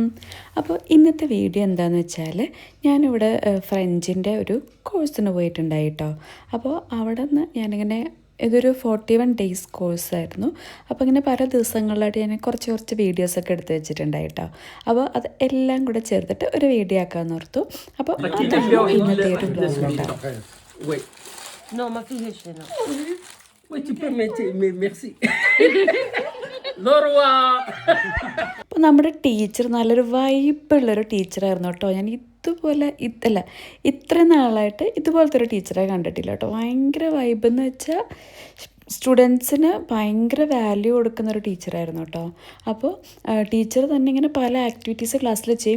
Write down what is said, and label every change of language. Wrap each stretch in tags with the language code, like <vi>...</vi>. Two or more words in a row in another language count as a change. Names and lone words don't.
<ml>അപ്പോൾ ഇന്നത്തെ വീഡിയോ എന്താണെന്ന് വെച്ചാൽ ഞാനിവിടെ ഫ്രഞ്ചിൻ്റെ ഒരു കോഴ്സിന് പോയിട്ടുണ്ടായി കേട്ടോ. അപ്പോൾ അവിടെ നിന്ന് ഞാനിങ്ങനെ ഇതൊരു 41 days കോഴ്സായിരുന്നു. അപ്പോൾ ഇങ്ങനെ പല ദിവസങ്ങളിലായിട്ട് ഞാൻ കുറച്ച് വീഡിയോസൊക്കെ എടുത്ത് വെച്ചിട്ടുണ്ടായി കേട്ടോ. അപ്പോൾ അത് എല്ലാം കൂടെ ചേർത്തിട്ട് ഒരു വീഡിയോ ആക്കാമെന്ന് ഓർത്തു. അപ്പോൾ അതാണ് ഇന്നത്തെ ഒരു ബ്ലോഗ് ഉണ്ടാവും.</ml> <fr>Non, ma fille est chez là. Oui, tu peux mettre, mais merci. Lorwa.</fr> <ml>അപ്പോൾ നമ്മുടെ ടീച്ചർ നല്ലൊരു വൈബുള്ളൊരു ടീച്ചറായിരുന്നു കേട്ടോ. ഞാൻ ഇതുപോലെ ഇത്രയും നാളായിട്ട് ഇതുപോലത്തെ ഒരു ടീച്ചറെ കണ്ടിട്ടില്ല കേട്ടോ. ഭയങ്കര വൈബെന്ന് വെച്ചാൽ സ്റ്റുഡൻസിന് ഭയങ്കര വാല്യൂ കൊടുക്കുന്ന ഒരു ടീച്ചറായിരുന്നു കേട്ടോ. അപ്പോൾ ടീച്ചർ തന്നെ ഇങ്ങനെ പല ആക്ടിവിറ്റീസ് ക്ലാസ്സിൽ ചെയ്യും.</ml>